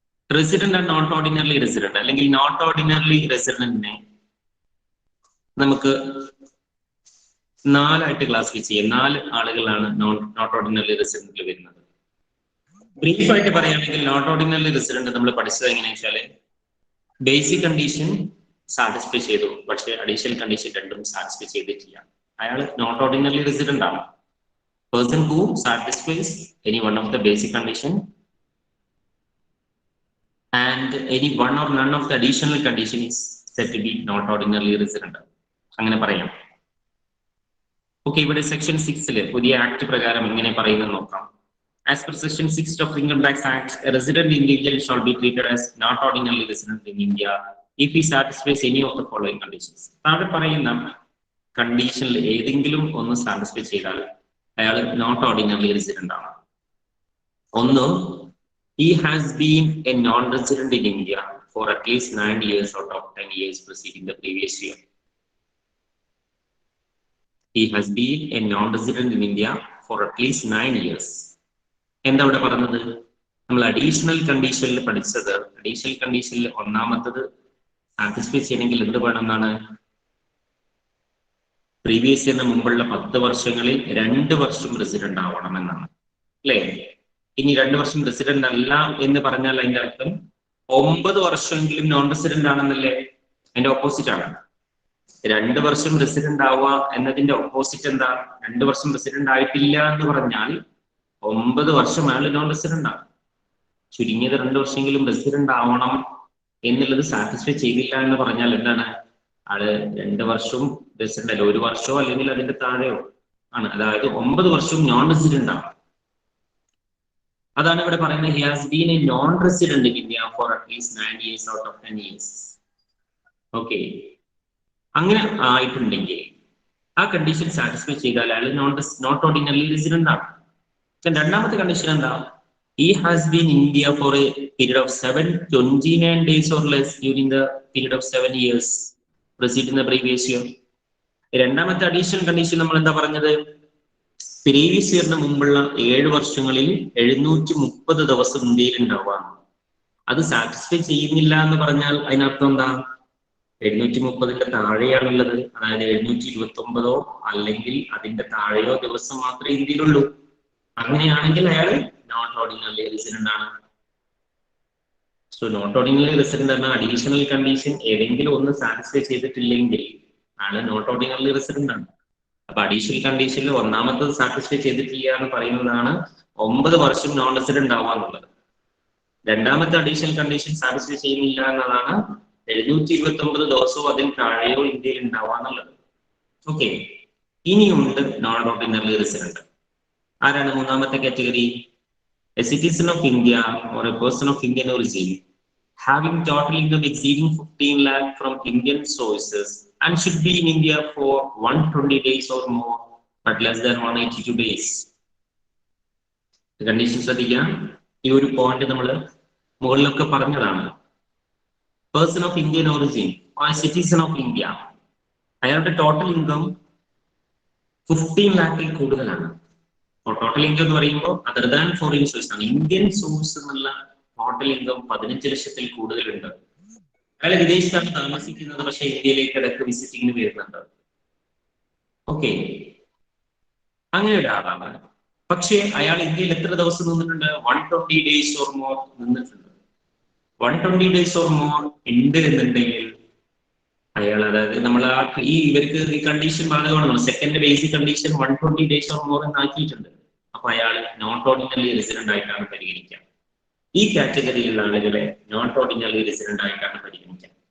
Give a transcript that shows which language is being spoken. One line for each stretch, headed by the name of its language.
Malayalam: Resident and not ordinary resident അല്ലെങ്കിൽ not ordinary റെസിഡന്റിനെ നമുക്ക് 4 ആയിട്ട് ക്ലാസിഫൈ ചെയ്യാം. 4 ആളുകളാണ് നോട്ട് ഓർഡിനറി റെസിഡന്റിൽ വരുന്നത്. ബ്രീഫായിട്ട് പറയുകയാണെങ്കിൽ നോട്ട് ഓർഡിനറി റെസിഡന്റ് നമ്മൾ പഠിച്ചത് എങ്ങനെയാ വെച്ചാല് ബേസിക് കണ്ടീഷൻ സാറ്റിസ്ഫൈ ചെയ്തു, പക്ഷെ അഡീഷണൽ കണ്ടീഷൻ രണ്ടും സാറ്റിസ്ഫൈ ചെയ്തിട്ടില്ല. അയാൾ നോട്ട് ഓർഡിനറി റെസിഡന്റ് ആണ്.
English: Person who satisfies any one of the basic condition and any one or none of the additional condition is said to be not ordinarily resident.
Malayalam: അങ്ങനെ പറയാം. Okay, ഇവിടെ section 6 പുതിയ act പ്രകാരം എങ്ങനെ പറയുന്നത് നോക്കാം.
English: As per section 6 of Income Tax Act, a resident individual shall be treated as not ordinarily resident in India if he satisfies any of the following conditions.
Malayalam: താഴെ പറയുന്ന കണ്ടീഷനിൽ ഏതെങ്കിലും ഒന്ന് സാറ്റിസ്ഫൈ ചെയ്താൽ അയാൾ നോട്ട് ഓർഡിനറി റെസിഡന്റ് ആണ്.
English: ഒന്ന്, he has been a non-resident in India for at least 9 years out of 10 years preceding the previous year. He has been a non-resident in India for at least 9 years.
Malayalam: എന്താ ഇവിടെ പറഞ്ഞത്? നമ്മൾ additional കണ്ടീഷനിൽ പഠിച്ചത്, additional കണ്ടീഷനിൽ ഒന്നാമത്തത് satisfy ചെയ്യണമെങ്കിൽ എന്ത് വേണമെന്നാണ്? പ്രീവിയസ് ഇയറിന് മുമ്പുള്ള 10 വർഷങ്ങളിൽ 2 വർഷം റെസിഡന്റ് ആവണമെന്നാണ്, അല്ലേ? ഇനി 2 വർഷം റെസിഡന്റ് അല്ല എന്ന് പറഞ്ഞാൽ അതിന്റെ അർത്ഥം 9 വർഷമെങ്കിലും നോൺ റെസിഡന്റ് ആണെന്നല്ലേ? അതിന്റെ ഓപ്പോസിറ്റ് ആണ്. 2 വർഷം റെസിഡന്റ് ആവുക എന്നതിന്റെ ഓപ്പോസിറ്റ് എന്താ? 2 വർഷം റെസിഡന്റ് ആയിട്ടില്ല എന്ന് പറഞ്ഞാൽ 9 വർഷം അയാൾ നോൺ റെസിഡന്റ് ആണ്. ചുരുങ്ങിയത് 2 വർഷമെങ്കിലും റെസിഡന്റ് ആവണം എന്നുള്ളത് സാറ്റിസ്ഫൈ ചെയ്തില്ല എന്ന് പറഞ്ഞാൽ എന്താണ്? ആള് 2 വർഷവും റെസിഡന്റ് അല്ല, 1 വർഷമോ അല്ലെങ്കിൽ അതിന്റെ താഴെയോ ആണ്. അതായത് 9 വർഷവും നോൺ റെസിഡന്റ് ആണ്. അതാണ് ഇവിടെ പറയുന്നത്.
English: He has been a non resident in India for at least 9 years out of 10 years.
Malayalam: Okay, അങ്ങനെ ആയിട്ടുണ്ടെങ്കിൽ ആ കണ്ടീഷൻ സാറ്റിസ്ഫൈ ചെയ്താൽ അയാൾ നോട്ട് ഓർഡിനറി റെസിഡന്റ് ആണ്. രണ്ടാമത്തെ കണ്ടീഷൻ എന്താ?
English: He has been in India for a period of 729 days or less during the period of 7 years preceding the previous year.
Malayalam: രണ്ടാമത്തെ additional condition നമ്മൾ എന്താ പറഞ്ഞത്? പ്രീവിയസ് ഇയറിന് മുമ്പുള്ള 7 വർഷങ്ങളിൽ 730 ദിവസം ഇന്ത്യയിൽ ഉണ്ടാവാം. അത് സാറ്റിസ്ഫൈ ചെയ്യുന്നില്ല എന്ന് പറഞ്ഞാൽ അതിനർത്ഥം എന്താ? 730 താഴെയാണുള്ളത്, അതായത് 729 അല്ലെങ്കിൽ അതിന്റെ താഴെയോ ദിവസം മാത്രമേ ഇന്ത്യയിലുള്ളൂ. അങ്ങനെയാണെങ്കിൽ അയാൾ നോട്ട് ഓർഡിനറി റെസിഡന്റ് ആണ്. സോ നോട്ട് ഓർഡിനറി റെസിഡന്റ് എന്ന അഡീഷണൽ കണ്ടീഷൻ ഏതെങ്കിലും ഒന്ന് സാറ്റിസ്ഫൈ ചെയ്തിട്ടില്ലെങ്കിൽ അയാൾ നോട്ട് ഓർഡിനറി റെസിഡന്റ് ആണ്. അപ്പൊ അഡീഷണൽ കണ്ടീഷനിൽ ഒന്നാമത്തത് സാറ്റിസ്ഫൈ ചെയ്തിട്ടില്ല എന്ന് പറയുന്നതാണ് 9 വർഷം നോൺ റെസിഡന്റ് ആവാന്നുള്ളത്. രണ്ടാമത്തെ അഡീഷണൽ കണ്ടീഷൻ സാറ്റിസ്ഫൈ ചെയ്യുന്നില്ല എന്നതാണ് 729 ദിവസവും അതിന് താഴെയോ ഇന്ത്യയിൽ ഉണ്ടാവാന്നുള്ളത്. ഓക്കെ, ഇനിയുണ്ട് നോൺ ഓർഡിനറി റെസിഡന്റ്. ആരാണ് മൂന്നാമത്തെ category?
English: A citizen of India or a person of Indian origin having total income exceeding 15 lakh from Indian sources and should be in India for 120 days or more but less than 182 days. The conditions ശ്രദ്ധിക്കാം.
Malayalam: ഈ ഒരു point നമ്മൾ മുകളിലൊക്കെ പറഞ്ഞതാണ്. Person of Indian origin or citizen of India, അയാളുടെ total income 15 lakhൽ കൂടുതലാണ്. Total income എന്ന് പറയുമ്പോൾ
English: other than foreign source
Malayalam: ആണ്. ഇന്ത്യൻ സോഴ്സ് എന്നുള്ള ടോട്ടൽ ഇൻകം 15 ലക്ഷത്തിൽ കൂടുതലുണ്ട്. അയാൾ വിദേശത്താണ് താമസിക്കുന്നത്, പക്ഷെ ഇന്ത്യയിലേക്ക് ഇടയ്ക്ക് വിസിറ്റിങ്ങിന് വരുന്നുണ്ട്. ഓക്കെ, അങ്ങനെ ഒരാളാണ്. പക്ഷേ അയാൾ ഇന്ത്യയിൽ എത്ര ദിവസം നിന്നിട്ടുണ്ട്?
English: 120 days or more നിന്നിട്ടുണ്ട്. 120 days or more
Malayalam: ഉണ്ട് എന്നുണ്ടെങ്കിൽ അയാൾ, അതായത് നമ്മൾ ഈ ഇവർക്ക് ഈ condition ബാധകമാണല്ലോ. Second basic condition
English: 120 days or more
Malayalam: എന്നാക്കിയിട്ടുണ്ട്. അപ്പൊ അയാൾ നോട്ട് ഓർഡിനറി റെസിഡന്റ് ആയിട്ടാണ് പരിഗണിക്കുക. ഈ കാറ്റഗറിയിലുള്ള ആളുകളെ നോട്ട് ഓർഡിനറി റെസിഡന്റ് ആയിട്ടാണ് പരിഗണിക്കുക.